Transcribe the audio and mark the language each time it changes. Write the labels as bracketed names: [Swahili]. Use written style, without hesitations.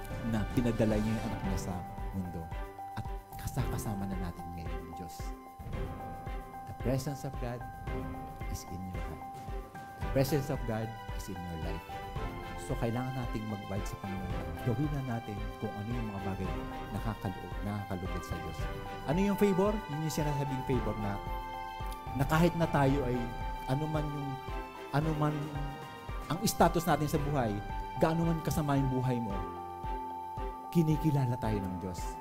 [Filipino] Na pinadala niya yung anak niya sa mundo. At kasama na natin ngayon yung Diyos. [English] The presence of God is in your heart. The presence of God is in your life. [Filipino] So, kailangan nating mag-abide sa Panginoon. Gawin na natin kung ano yung mga bagay nakakalugod sa Diyos. Ano yung favor? Yun yung sinasabing favor na kahit na tayo ay ano man ang status natin sa buhay, gaano man kasama yung buhay mo, kinikilala tayo ng Diyos.